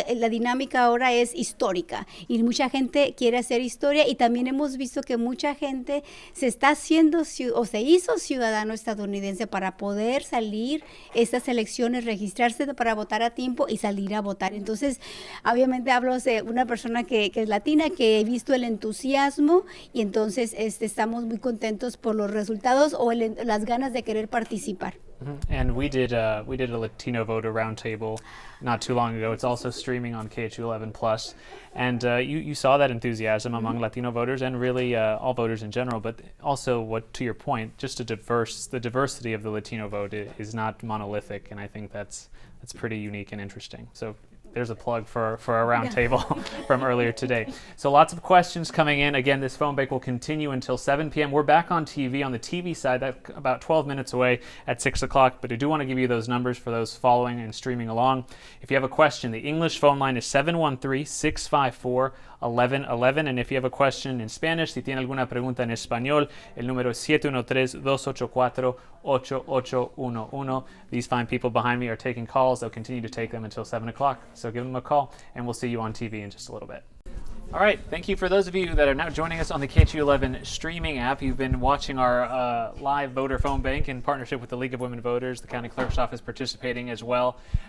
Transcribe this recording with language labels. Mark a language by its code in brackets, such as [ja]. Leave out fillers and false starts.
[es] La dinámica ahora es histórica y mucha gente quiere hacer historia, y también hemos visto que mucha gente se está haciendo o se hizo ciudadano estadounidense para poder salir estas elecciones, registrarse para votar a tiempo y salir a votar. Entonces, obviamente hablo de una persona que es latina, que he visto el entusiasmo, y entonces estamos muy contentos por los resultados o las ganas de querer participar. [en] And we did a Latino voter roundtable not too long ago. It's also streaming on KHOU 11 Plus, and you saw that enthusiasm among Latino voters and really all voters in general. But also, to your point, just the diversity of the Latino vote is not monolithic, and I think that's pretty unique and interesting. So there's a plug for our roundtable from earlier today. So lots of questions coming in. Again, this phone bank will continue until 7 p.m. We're back on TV, on the TV side, that's about 12 minutes away at 6 o'clock. But I do want to give you those numbers for those following and streaming along. If you have a question, the English phone line is 713-654-1111. And if you have a question in Spanish, [es] si tiene alguna pregunta en español, el número es 713-284-8811. [en] These fine people behind me are taking calls. They'll continue to take them until 7 o'clock. So give them a call, and we'll see you on TV in just a little bit. All right, thank you for those of you that are now joining us on the KHOU 11 streaming app. You've been watching our live voter phone bank in partnership with the League of Women Voters. The county clerk's office participating as well.